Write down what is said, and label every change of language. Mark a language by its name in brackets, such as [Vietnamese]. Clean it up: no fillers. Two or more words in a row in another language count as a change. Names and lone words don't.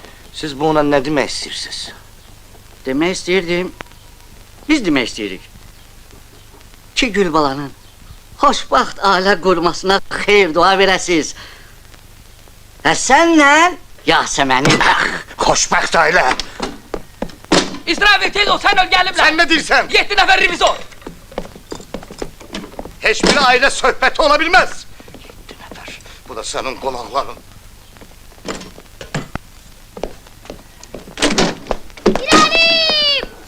[Turkish] Siz buna ne demek istiyorsunuz? [Azerbaijani] Demək istəyirdim, biz demək istəyirik ki, Gülbalanın xoşbaxt ailə qurmasına xeyir dua verəsiz. Sənlə Yasəmənin. Xoşbəxt ailə! [Turkish] İsrafil tez ol, sen öl gelimle. Sen ne diyorsun? [Azerbaijani] 7 nefer revizor. [Turkish] Hiçbir aile sohbeti olabilmez! 7 nefer, bu da senin kulakların. İlerleyim!